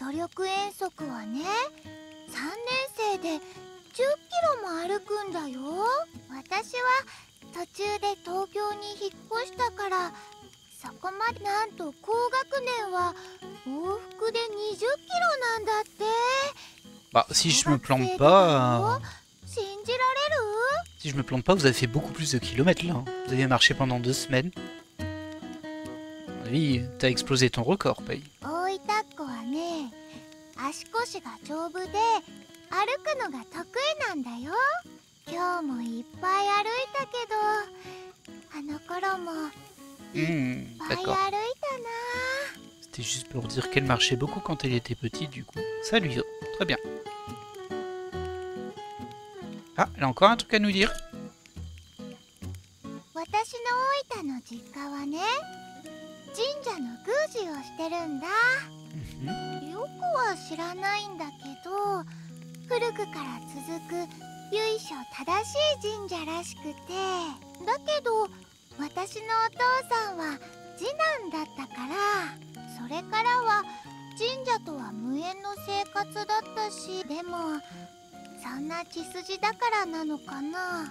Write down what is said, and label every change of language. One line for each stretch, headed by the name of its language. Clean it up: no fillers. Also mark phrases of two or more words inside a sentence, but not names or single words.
Japanese: 努力遠足はね、3年生で10キロも歩くんだよ。私は途中で東京に引っ越したから、そこまで。なんと高学年は往復で20キロなんだって。
French: Bah, si je me plante pas...
Japanese: 信じられる？
French: Si je me plante pas, vous avez fait beaucoup plus de kilomètres, là. Hein. Vous avez marché pendant 2 semaines. À mon avis, t'as explosé ton record, Paye.
Japanese: 大分っ子はね、足腰が丈夫で歩くのが得意なんだよ。今日もいっぱい歩いたけど、あの頃もいっぱい歩いたな。
French: C'était juste pour dire qu'elle marchait beaucoup quand elle était petite, du coup. Ça lui va. Très bien. Ah, elle a encore un truc à nous dire.
Japanese: 私の大分の実家はね、神社の宮司をしてるんだ。よくは知らないんだけど、古くから続く由緒正しい神社らしくて、だけど私のお父さんは次男だったから、それからは神社とは無縁の生活だったし、でもそんな血筋だからなのかな。